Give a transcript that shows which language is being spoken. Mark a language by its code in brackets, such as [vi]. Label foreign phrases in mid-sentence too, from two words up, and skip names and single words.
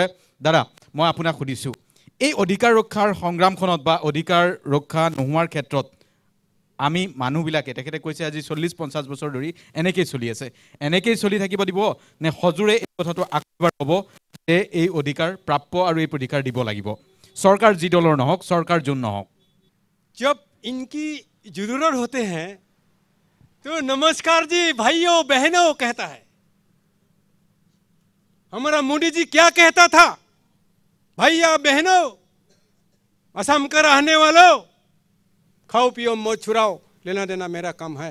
[as] দাদা, মই আপোনাক সুধিছোঁ, এই অধিকাৰ ৰক্ষাৰ সংগ্ৰামখনত বা অধিকাৰ ৰক্ষা নোহোৱাৰ ক্ষেত্ৰত আমি মানুহবিলাকে, তেখেতে কৈছে আজি 40-50 বছৰ ধৰি এনেকেই চলি আছে, এনেকেই চলি থাকিব দিব নে সজোৰে এই কথাটো আকবাৰ হ'ব যে এই অধিকাৰ প্ৰাপ্য আৰু এই অধিকাৰ দিব লাগিব, চৰকাৰ যি দলৰ নহওক, চৰকাৰ যোন নহওক? [hi] जब इनकी जरूरत होते हैं तो नमस्कार जी भाइयों बहनों कहता है। हमारा मोदी जी क्या कहता था? भैया बहनों, असम का रहने वालों, खाओ पियो मौज छुड़ाओ, लेना देना मेरा काम है।